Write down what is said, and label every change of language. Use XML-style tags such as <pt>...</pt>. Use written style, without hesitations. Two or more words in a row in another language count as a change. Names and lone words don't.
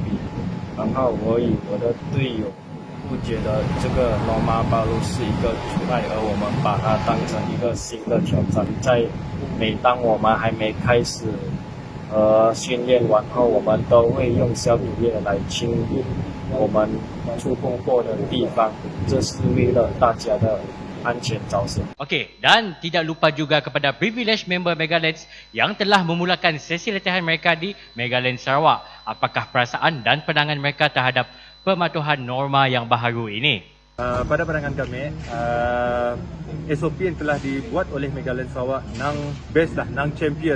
<zh>然后我与我的队友不觉得这个罗马巴路是一个阻碍，而我们把它当成一个新的挑战。每当我们还没开始训练完后，我们都会用消毒液来清理我们触碰过的地方，这是为了大家的安全着想。</zh> <ms>Okey, dan tidak lupa juga kepada</ms> <en>privilege member</en> <ms>Megalens yang telah memulakan sesi latihan mereka di Megalens Sarawak. Apakah perasaan dan pandangan mereka terhadap pematuhan norma yang baharu ini? Pada pandangan kami, SOP yang telah dibuat oleh Megalens Sarawak nang best lah, nang champion.</ms>